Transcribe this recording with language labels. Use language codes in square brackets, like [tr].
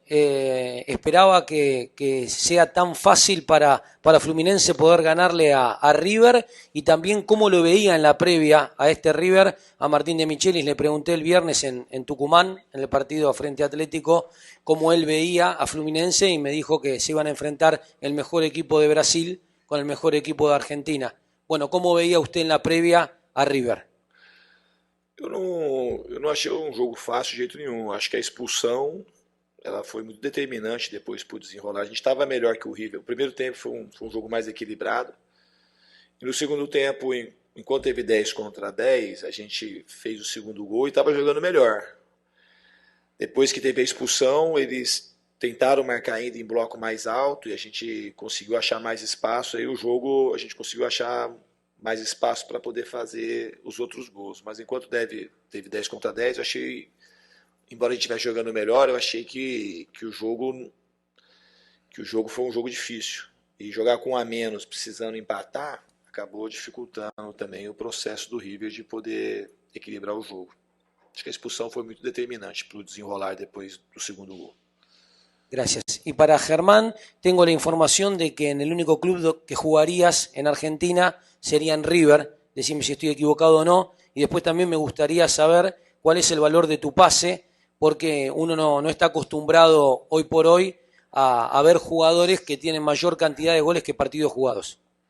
[es] esperaba que sea tan fácil para Fluminense poder ganarle a River, y también cómo lo veía en la previa a este River. A Martín de Michelis le pregunté el viernes en Tucumán, en el partido frente a Atlético, cómo él veía a Fluminense, y me dijo que se iban a enfrentar el mejor equipo de Brasil con el mejor equipo de Argentina. Bueno, ¿cómo veía usted en la previa a River? [pt] Eu não achei um jogo fácil de jeito nenhum. Acho que a expulsão ela foi muito determinante depois para o desenrolar. A gente estava melhor que o River. O primeiro tempo foi um jogo mais equilibrado. E no segundo tempo, enquanto teve 10 contra 10, a gente fez o segundo gol e estava jogando melhor. Depois que teve a expulsão, eles tentaram marcar ainda em bloco mais alto e a gente conseguiu achar mais espaço. Aí o jogo a gente conseguiu achar mais espaço para poder fazer os outros gols. Mas enquanto teve 10 contra 10, eu achei, embora a gente estivesse jogando melhor, eu achei que o jogo foi um jogo difícil. E jogar com um a menos, precisando empatar, acabou dificultando também o processo do River de poder equilibrar o jogo. Acho que a expulsão foi muito determinante para o desenrolar depois do segundo gol. [es] Gracias. Y para Germán, tengo la información de que en el único club que jugarías en Argentina sería en River. Decime si estoy equivocado o no. Y después también me gustaría saber cuál es el valor de tu pase, porque uno no está acostumbrado hoy por hoy a ver jugadores que tienen mayor cantidad de goles que partidos jugados.